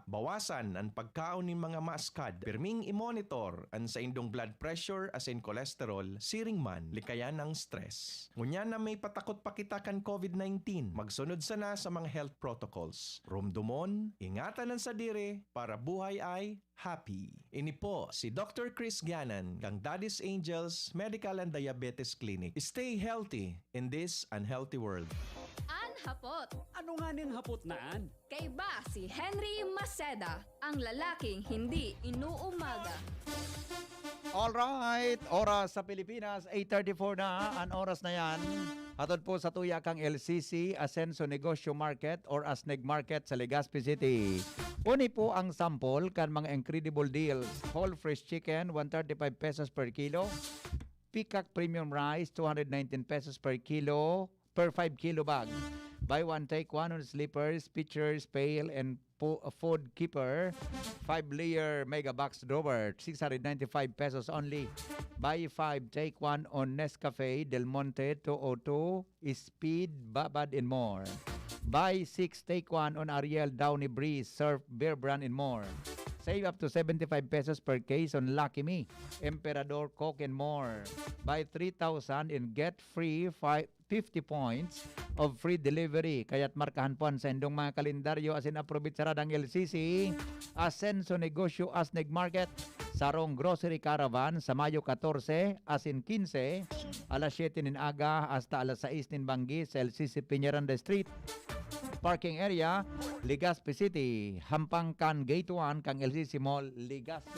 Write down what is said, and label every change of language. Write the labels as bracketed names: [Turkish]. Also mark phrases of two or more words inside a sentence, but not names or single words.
[Bikol] Bawasan ang pagkaon ning mga maaskad. Pirming i-monitor ang sa indong [English] blood pressure [Bikol] asin cholesterol, siring man. Likayan ang stress. Ngunya na may patakot pa kita kan COVID-19, magsunod sana sa mga [English] health protocols. [Bikol] Rumdumon, ingatan ang sadiri para [English] buhay ay happy. [Bikol] Ini po si Dr. Chris Ganan ng [English] Daddy's Angels Medical and Diabetes Clinic. Stay healthy in this unhealthy world. [Bikol] Hapot. Ano nga ning hapot naan? [Filipino] Kay ba si Henry Maceda, ang lalaking hindi inuumaga. [Bikol] Alright, oras sa Pilipinas, 8:34 na, ang oras na yan. Hatod po sa tuyakang LCC, Asenso Negosyo Market or Asneg Market sa Legazpi City. Uni po ang sample kan mga [English] incredible deals. Whole fresh chicken, 135 pesos per kilo. Peacock Premium Rice, 219 pesos per kilo, per 5 kilo bag. Buy one, take one on slippers, pitchers, pail, and food keeper. 5-layer mega box drawer, 695 pesos only. Buy 5, take one on Nescafe, Del Monte, 202, Speed, Babad, and more. Buy 6, take one on Ariel, Downy Breeze, Surf, Bear Brand, and more. Save up to 75 pesos per case on Lucky Me, Emperador, Coke, and more. Buy 3,000 and get free 50 points of free delivery. [Bikol] Kaya't markahan po sa indong mga kalendaryo asin aprobit saradang LCC, Asenso Negosyo Asneg Market, Sarong [English] Grocery Caravan [Bikol] sa Mayo 14, asin 15, alas 7 nin aga hasta alas 6 nin banggi sa LCC Piñaranda Street. [English] Parking area, [Bikol] Legazpi City, Hampangkan Gate 1 kang LCC Mall, Legazpi.